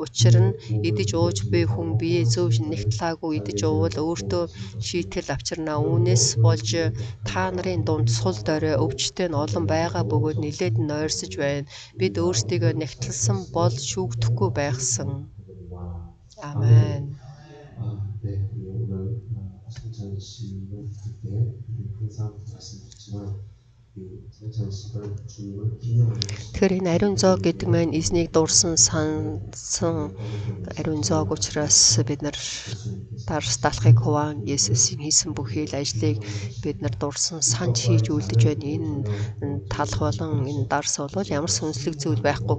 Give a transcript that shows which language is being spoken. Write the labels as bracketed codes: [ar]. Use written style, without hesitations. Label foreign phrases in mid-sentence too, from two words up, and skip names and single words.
[mn] Учир нь идэж ууж буй хүн бие зөв нэгтлаагүй идэж уувал өөртөө шийтгэл авчирнаа. Үүнээс болж та нарын дунд сул дорой өвчтөй нь олон байгаа бөгөөд нилээд нь ойрсож байна. Бид өөрсдийгөө нэгтлсэн бол шүүгдэхгүй байхсан. [ko] 아멘. 네, 우리 오늘 성찬식을 그때 항상 말씀드렸지만 이 성찬식을 주님을 기념하는 것입니다. [mn] Тэгэхээр энэ ариун зоог гэдэг маань эзнийг дурсан сансан ариун зоог учраас бид нар дарс талахыг хуваан Есүсийн хийсэн бүхий л ажлыг бид нар дурсан санж хийж үлдэж байна. Энэ талах болон энэ дарс бол ямар сүнслэг зүйл байхгүй.